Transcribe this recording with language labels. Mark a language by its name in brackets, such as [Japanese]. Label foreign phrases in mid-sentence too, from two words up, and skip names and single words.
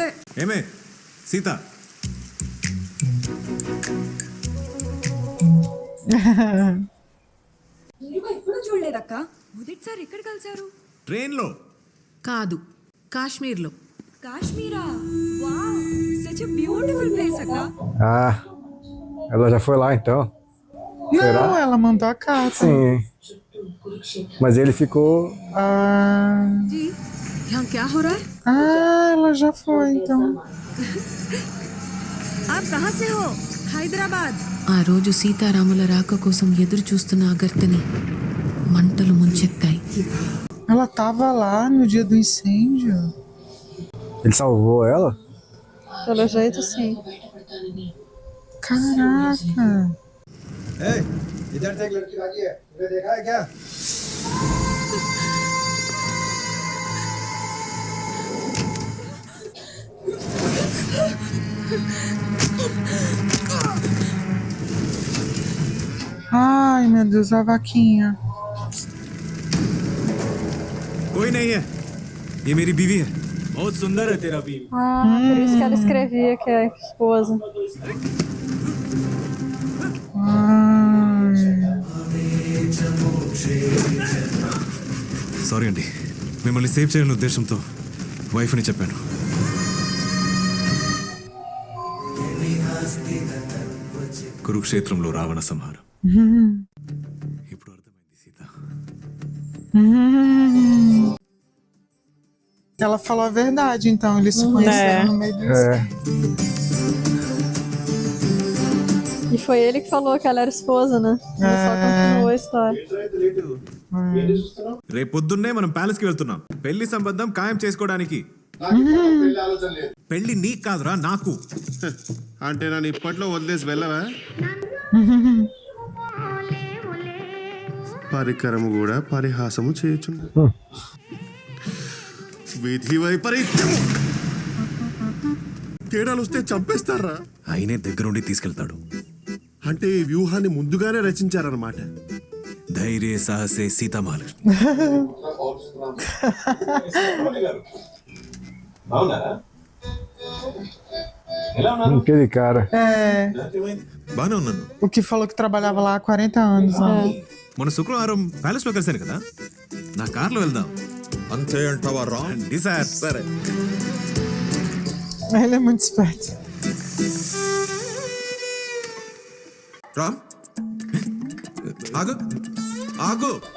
[Telugu] ఏమే సీత, ఎప్పుడు చూడలేదక్క, మొదటిసారి ఎక్కడ కలిసారు? ట్రైన్లో కాదు, కాశ్మీర్లో. కాశ్మీరా? వావ్, [English] such a beautiful place, [Telugu] అక్క. [Portuguese] Ah, ela já foi lá então? Será? Não, ela mandou a carta. Sim. Mas ele ficou. [Hindi] जी, यहाँ क्या हो रहा है? [Portuguese] Ah, ela já foi então. [Hindi] आप कहाँ से हो? [Telugu] హైదరాబాద్. ఆ రోజు సీతారాముల రాక కోసం ఎదురు చూస్తున్న అగర్తని మంటలు ముంచెత్తాయి. [Portuguese] Ela tava lá no dia do incêndio. Ele salvou ela? Pelo jeito, sim. Caraca. Ei, [Hindi] इधर से एक लड़की भागी है, तुमने देखा है क्या? [Portuguese] Ai, meu Deus, a vaquinha. [Hindi] कोई नहीं है, ये मेरी बीवी है. बहुत सुंदर है तेरा बीवी. [Portuguese] Ah, por isso que ela escrevia que é esposa. [Telugu] సారీ అండి, మిమ్మల్ని సేవ్ చేయాలనే ఉద్దేశంతో వైఫ్ అని చెప్పాను. కురుక్షేత్రంలో రావణ సంహారం. ఇప్పుడు అర్థమైంది సీత. [Portuguese] Ela falou a verdade, então. Eles se conheceram no meio do E foi ele que falou que ela era esposa, né? Ele só continuou a história. [Telugu] రేపు పొద్దున్నే మనం ప్యాలెస్ కి వెళ్తున్నాం, పెళ్లి సంబంధం ఖాయం చేసుకోవడానికి. పెళ్లి నీకు కాదురా, నాకు. అంటే నన్ను ఇప్పట్లో వదిలేసి వెళ్ళవా? పరికరము కూడా పరిహాసము చేయుచుంది. విధి వైపరీత్యం. తేడాలు వస్తే చంపేస్తారా? ఆయనే దగ్గరుండి తీసుకెళ్తాడు. అంటే ఈ వ్యూహాన్ని ముందుగానే రచించారన్నమాట. ధైర్య సాహసే సీతామహాలక్ష్మి. [Portuguese] Aquele cara. [Telugu] బానే ఉన్నాను. [Portuguese] O que falou que trabalhava lá há 40 anos. Né? [Telugu] మొన్న శుక్రవారం ప్యాలెస్ లో కలిసాను కదా, నా కార్లో వెళ్దాం. అంతే అంటావా రా? సార్ సరే. [Portuguese] Ele é muito esperto. [Telugu] రామ్, ఆగు ఆగు.